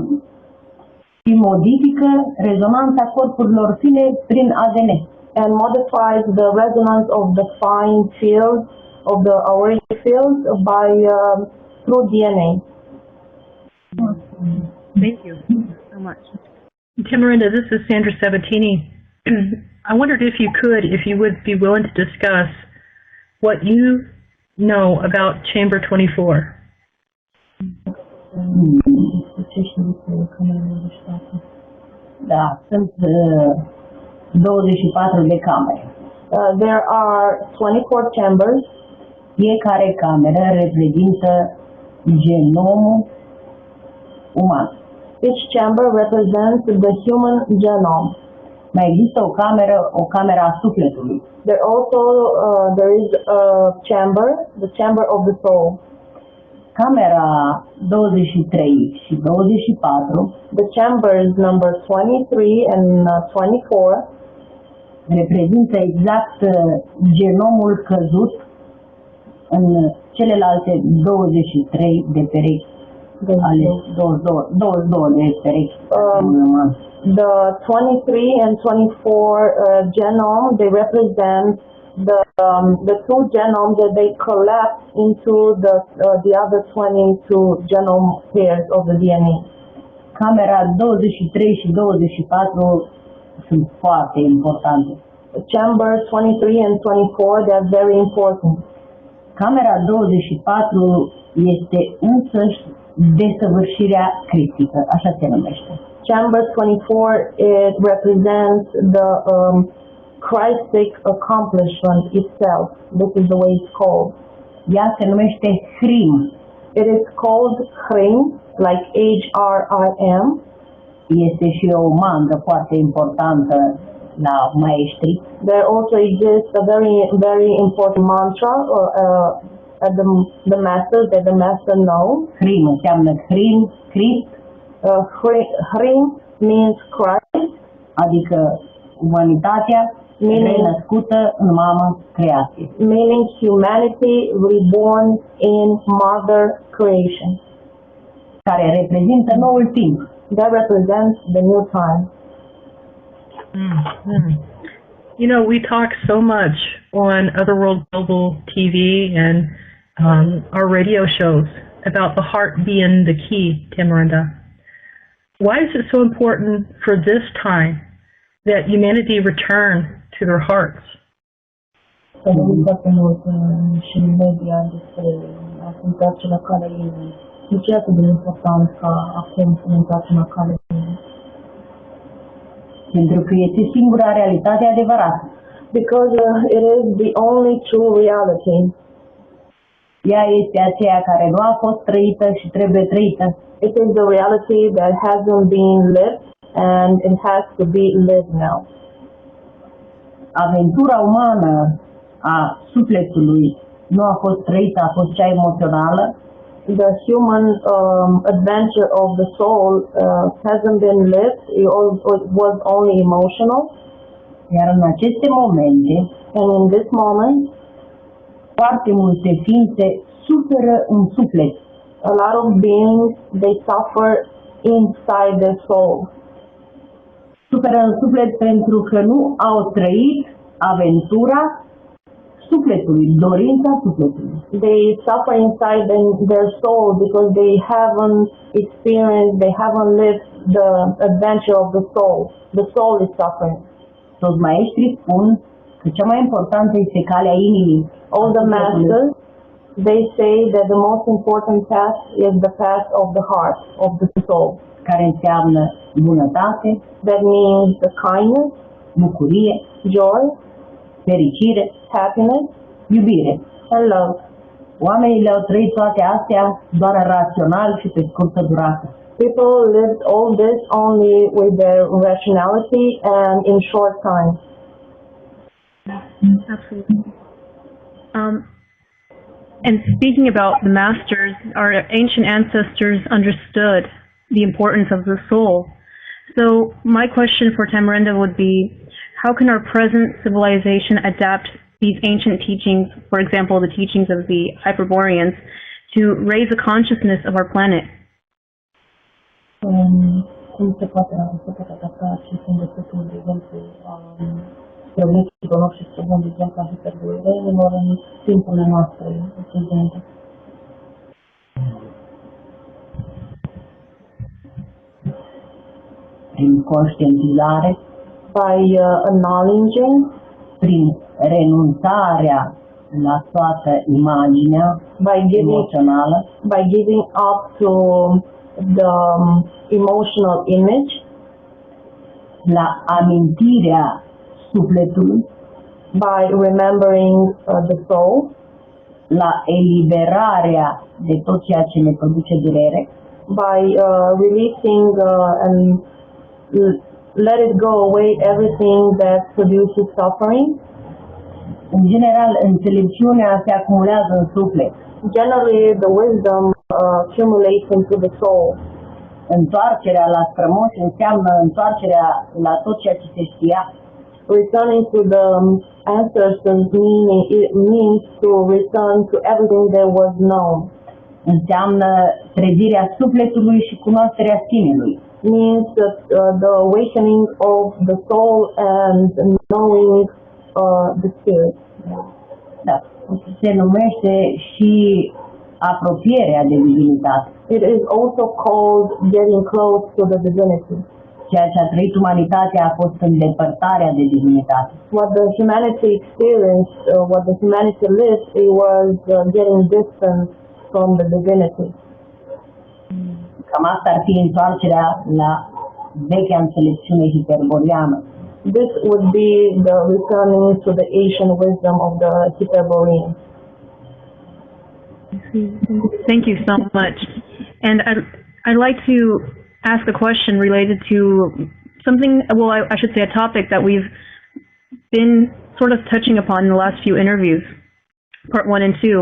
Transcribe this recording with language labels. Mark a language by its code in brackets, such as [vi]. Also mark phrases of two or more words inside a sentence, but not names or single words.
[ro] Și modifică rezonanța corpurilor fine prin ADN. [en] And modifies the resonance of the fine field, of the auric field by through DNA. Thank you so much. Tamarinda, this is Sandra Sabatini. I wondered if you would be willing to discuss what you know about Chamber 24. [ro] Da, sunt 24 de camere. [en] There are 24 chambers. [ro] Fiecare cameră reprezintă genomul uman. [en] Each chamber represents the human genome. [ro] Mai există o cameră a sufletului. [en] There is a chamber, the chamber of the soul. [ro] Camera 23 și 24, [en] the chambers number 23 and 24, [ro] reprezintă exact genomul căzut în celelalte 23 de perechi. Ale 22 de perechi. [en] The 23 and 24 genome, they represent the two genomes that they collapse into the other 22 genome pairs of the DNA. [ro] Camera 23 și 24 sunt foarte importante. [en] Chambers 23 and 24, they are very important. [ro] Camera 24 este însăși desăvârșirea critică, așa se numește. [en] Chamber 24, it represents the Christic accomplishment itself. This is the way it's called. [ro] Ea se numește Hrim. [en] It is called Hrim, like H-R-I-M. [ro] Este și o mandă foarte importantă la maestri. [en] There also exists a very important mantra at the masters that the master knows. [ro] Hrim înseamnă Hrim, Christ. [en] Hrim means Christ, [ro] adică umanitatea renăscută în mamă creație. [en] Meaning humanity reborn in mother creation. [ro] Care reprezintă noul timp. [en] That represents the new time. Mm-hmm. You know, we talk so much on Otherworld Global TV and our radio shows about the heart being the key, Tamarinda. Why is it so important for this time that humanity return to their hearts? [ro] S-a vorbit foarte mult și în media despre ascultați la calea inimii. De ce e atât de important ca acum să ne întoarcem la calea inimii? Pentru că este singura realitate adevărată. [en] Because it is the only true reality. [ro] Ea este aceea care nu a fost trăită și trebuie trăită. [en] It is the reality that hasn't been lived and it has to be lived now. [ro] Aventura umană a sufletului nu a fost trăită, a fost cea emoțională. [en] The human adventure of the soul hasn't been lived, it was only emotional. [ro] Iar în aceste momente, [en] and in this moment, [ro] foarte multe ființe suferă în suflet. [en] A lot of beings, they suffer inside their soul. [ro] Suferă în suflet pentru că nu au trăit aventura sufletului, dorința sufletului. [en] They suffer inside their soul because they haven't experienced, they haven't lived the adventure of the soul. The soul is suffering. [ro] Toți maestrii spun că cea mai importantă este calea inimii. [en] All the masters, they say that the most important path is the path of the heart, of the soul. [ro] Care înseamnă bunătate, [en] that means the kindness, [ro] bucurie, [en] joy, [ro] fericire, [en] happiness, [ro] iubire [en] and love. [ro] Oamenii le-au trăit toate astea doar rațional și pe scurtă durată. [en] People lived all this only with their rationality and in short time. Absolutely. And speaking about the masters, our ancient ancestors understood the importance of the soul. So my question for Tamarinda would be, how can our present civilization adapt these ancient teachings, for example, the teachings of the Hyperboreans, to raise the consciousness of our planet? [ro] Cum se poate adapta acest învățături, de exemplu, străvechilor noștri, să luăm de exemplu a Hyperboreanilor în timpurile noastre prezente? Prin conștientizare, [en] by acknowledging, [ro] prin renunțarea la toată imaginea emoțională, [en] by giving up to the emotional image, [ro] la amintirea sufletului, [en] by remembering the soul, [ro] la eliberarea de tot ceea ce ne produce durere, [en] by releasing and let it go away everything that produces suffering. [ro] În general, înțelepciunea se acumulează în suflet. [en] Generally, the wisdom accumulates into the soul. [ro] Întoarcerea la strămoși înseamnă întoarcerea la tot ceea ce se știa. [en] Returning to the ancestors means to return to everything that was known. [ro] Înseamnă trezirea sufletului și cunoașterea sinelui. [en] Means that, the awakening of the soul and knowing the spirit. [ro] Da. Se numește și apropierea de divinitate. [en] It is also called getting close to the divinity. [ro] Ceea ce a trăit umanitatea a fost îndepărtarea de divinitate. [en] What the humanity experienced, what the humanity lived, it was getting distance from the divinity. [ro] Cam asta ar fi întoarcerea la vechea înțelepciune hiperboreană. [en] This would be the returning to the ancient wisdom of the Hyperboreans. Thank you so much. And I'd like to ask a question related to something, well, I should say a topic that we've been sort of touching upon in the last few interviews, part 1 and 2.